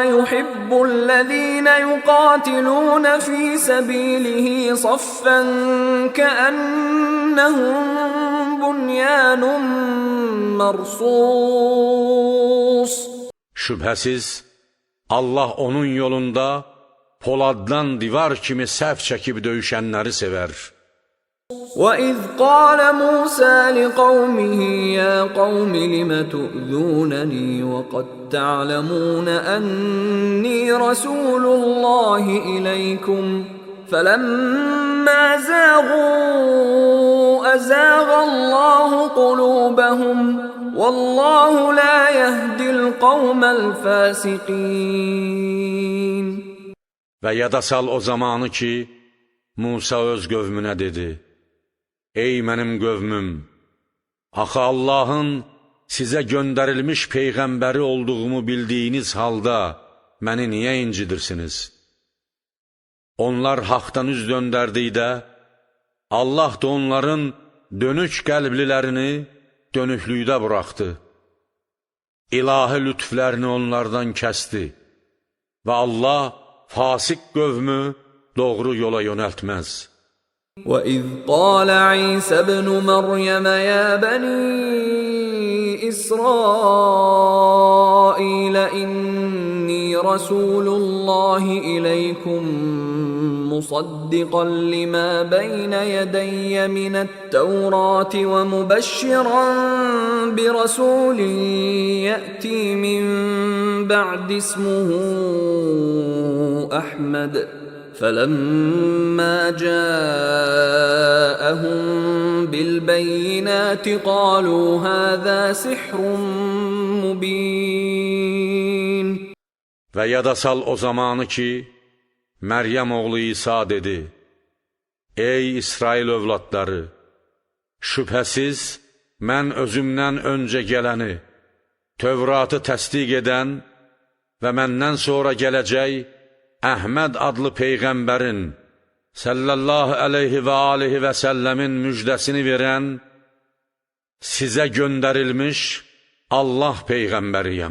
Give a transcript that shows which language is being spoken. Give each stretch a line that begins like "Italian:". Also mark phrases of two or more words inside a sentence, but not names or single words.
Arabic: يُحِبُّ الَّذِينَ يُقَاتِلُونَ فِي سَبِيلِهِ صَفًّا كَأَنَّهُمْ بُنْيَانٌ مَرْصُوصٌ.
Azerbaijani: Şübhəsiz, Allah onun yolunda poladdan divar kimi səf çəkib döyüşənləri sevər.
Arabic: وَإِذْ قَالَ مُوسَى لِقَوْمِهِ يَا قَوْمِ لِمَ تُؤْذُونَنِي وَقَدْ تَعْلَمُونَ أَنِّي رَسُولُ اللَّهِ إِلَيْكُمْ فَلَمَّا زَاغُوا أَزَاغَ اللَّهُ قُلُوبَهُمْ وَاللَّهُ لَا يَهْدِي الْقَوْمَ الْفَاسِقِينَ.
Azerbaijani: Və yada sal o zamanı ki, Musa öz qövmünə dedi: Ey mənim qövmüm, axı Allahın sizə göndərilmiş peyğəmbəri olduğumu bildiyiniz halda məni niyə incidirsiniz? Onlar haqdan üz döndərdikdə, Allah da onların dönük qəlblilərini dönüklükdə buraxdı. İlahi lütflərini onlardan kəsdi və Allah fasik qövmü doğru yola yönəltməz.
Arabic: وَإِذْ قَالَ عِيسَى ابْنُ مَرْيَمَ يَا بَنِي إِسْرَائِيلَ إِنِّي رَسُولُ اللَّهِ إِلَيْكُمْ مُصَدِّقًا لِمَا بَيْنَ يَدَيَّ مِنَ التَّوْرَاةِ وَمُبَشِّرًا بِرَسُولٍ يَأْتِي مِنْ بَعْدِ اسْمُهُ أَحْمَدَ فَلَمَّا جَاءَهُم بِالْبَيِّنَاتِ قَالُوا هَذَا سِحْرٌ مُبِينٌ.
Azerbaijani: Və yada sal o zamanı ki, Məryəm oğlu İsa dedi: Ey İsrail övladları! Şübhəsiz, mən özümdən öncə gələni, Tövratı təsdiq edən və məndən sonra gələcək Əhməd adlı Peyğəmbərin
Arabic: صلى الله عليه وآله وسلم
Azerbaijani: müjdəsini verən sizə göndərilmiş Allah Peyğəmbəriyəm.